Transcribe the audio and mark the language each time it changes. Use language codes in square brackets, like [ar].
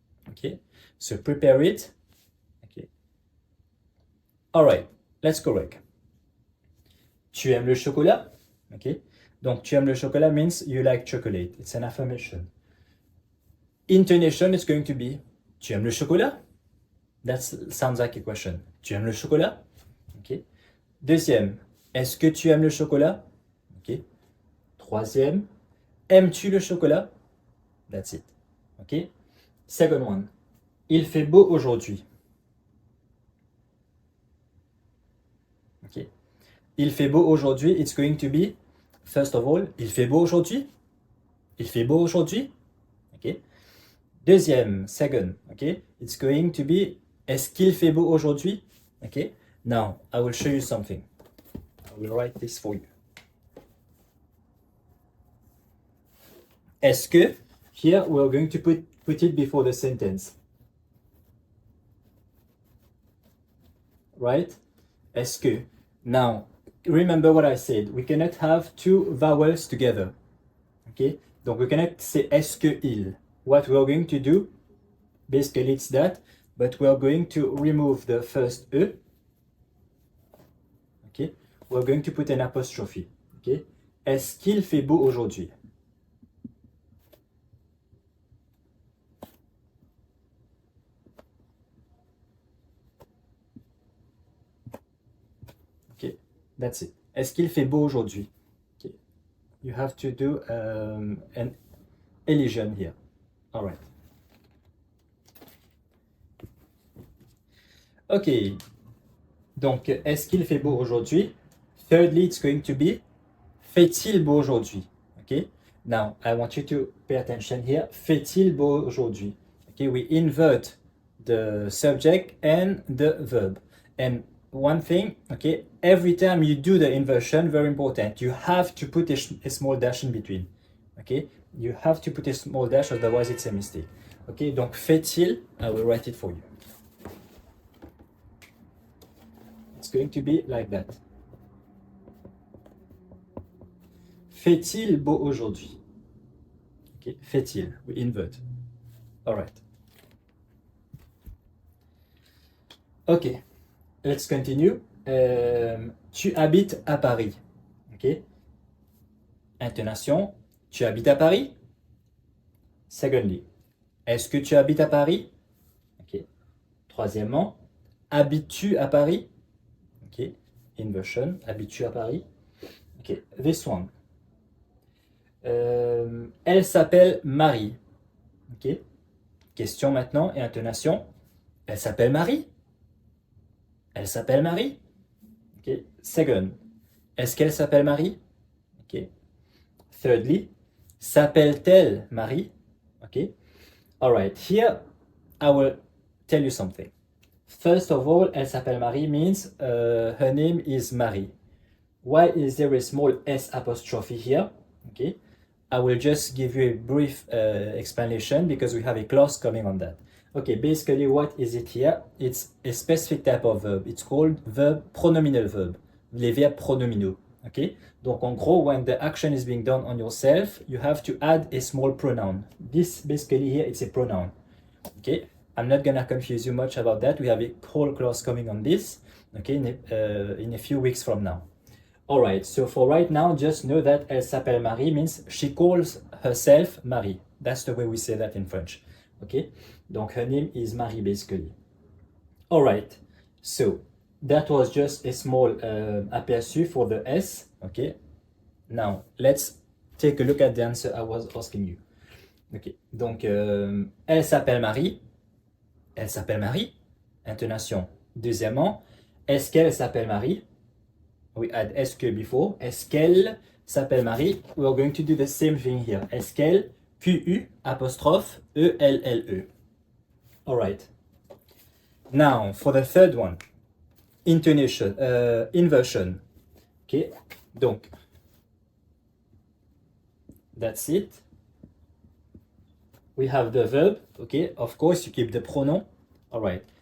[en] Okay, so prepare it. Okay. All right, let's correct. [fr] Tu aimes le chocolat? Okay, donc tu aimes le chocolat [en] means you like chocolate. It's an affirmation. Intonation is going to be [fr] tu aimes le chocolat? [en] That sounds like a question. [fr] Tu aimes le chocolat? Okay. Deuxième, est-ce que tu aimes le chocolat? Okay. Troisième, aimes-tu le chocolat? [en] That's it. [fr] Okay. [en] Second one, [fr] il fait beau aujourd'hui. Okay. Il fait beau aujourd'hui, [en] it's going to be, first of all, [fr] il fait beau aujourd'hui? Il fait beau aujourd'hui? Okay. Deuxième, second, okay, [en] it's going to be, [fr] est-ce qu'il fait beau aujourd'hui? [en] Okay. Now, I will show you something. I will write this for you. [fr] Est-ce que, [en] here we are going to put it before the sentence. Right? [fr] Est-ce que. [en] Now, remember what I said. We cannot have 2 vowels together. Okay? Donc, we cannot say [fr] est-ce que il. [en] What we are going to do, basically it's that, but we are going to remove the first E. Okay? We are going to put an apostrophe. Okay? [fr] Est-ce qu'il fait beau aujourd'hui? [en] Okay, that's it. [fr] Est-ce qu'il fait beau aujourd'hui? [en] Okay. You have to do an elision here. All right. Okay. [fr] Donc, est-ce qu'il fait beau aujourd'hui? [en] Thirdly, it's going to be [fr] fait-il beau aujourd'hui? [en] Okay. Now, I want you to pay attention here. [fr] Fait-il beau aujourd'hui? [en] Okay, we invert the subject and the verb. And one thing, okay, every time you do the inversion, very important, you have to put a small dash in between. Okay, you have to put a small dash, otherwise it's a mistake. Okay, donc fait-il, I will write it for you. It's going to be like that. [fr] Fait-il beau aujourd'hui? [en] Okay, fait-il, we invert. All right. Okay, let's continue. [fr] Tu habites à Paris. Okay. Intonation. Tu habites à Paris? Secondly, est-ce que tu habites à Paris? Okay. Troisièmement, habites-tu à Paris? Okay. Inversion. Habites-tu à Paris? Okay. [en] This one. [fr] Elle s'appelle Marie. Okay. Question maintenant et intonation. Elle s'appelle Marie? Elle s'appelle Marie? Okay. Second. Est-ce qu'elle s'appelle Marie? Okay. Thirdly, s'appelle-t-elle Marie? [en] Okay. All right. Here, I will tell you something. First of all, [fr] elle s'appelle Marie [en] means her name is Marie. Why is there a small S apostrophe here? Okay. I will just give you a brief explanation because we have a clause coming on that. Okay, basically what is it here? It's a specific type of verb. It's called pronominal verb. [fr] Les verbes pronominaux. [en] Okay? Donc en gros, when the action is being done on yourself, you have to add a small pronoun. This basically here, it's a pronoun. Okay? I'm not gonna confuse you much about that. We have a whole clause coming on this. Okay? In a few weeks from now. Alright, so for right now, just know that [fr] elle s'appelle Marie [en] means she calls herself Marie. That's the way we say that in French. Okay? Donc her name is Marie basically. Alright, so that was just a small aperçu for the S. Okay? Now, let's take a look at the answer I was asking you. [fr] Okay, donc elle s'appelle Marie. Elle s'appelle Marie. Intonation. Deuxièmement, est-ce qu'elle s'appelle Marie? We add est-ce que before. Est-ce qu'elle s'appelle Marie? [en] We are going to do the same thing here. [fr] Est-ce qu'elle [en] Q-U apostrophe E-L-L-E. All right. Now, for the third one, intonation, inversion. Okay, donc, that's it. We have the verb, okay, of course you keep the pronoun, all right.